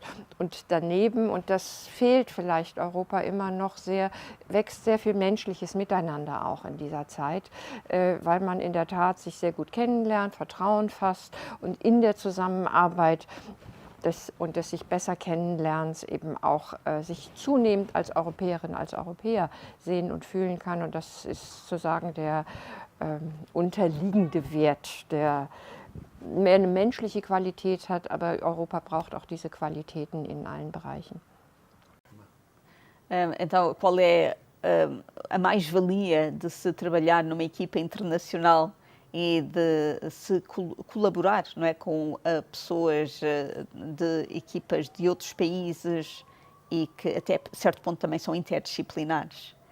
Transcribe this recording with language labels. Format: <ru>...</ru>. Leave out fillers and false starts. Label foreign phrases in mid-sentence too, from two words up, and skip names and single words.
<de>Und daneben, und das fehlt vielleicht Europa immer noch sehr, wächst sehr viel menschliches Miteinander auch in dieser Zeit, weil man in der Tat sich sehr gut kennenlernt, Vertrauen fasst und in der Zusammenarbeit des sich besser Kennenlernens eben auch sich zunehmend als Europäerin, als Europäer sehen und fühlen kann. Und das ist sozusagen der unterliegende Wert, der mehr eine menschliche Qualität hat, aber Europa braucht auch diese Qualitäten in allen Bereichen.</de> <pt>Então, qual é a mais-valia de se trabalhar numa equipa internacional e de se colaborar, não é, com pessoas de equipas de outros países e que até a certo ponto também são interdisciplinares?</pt>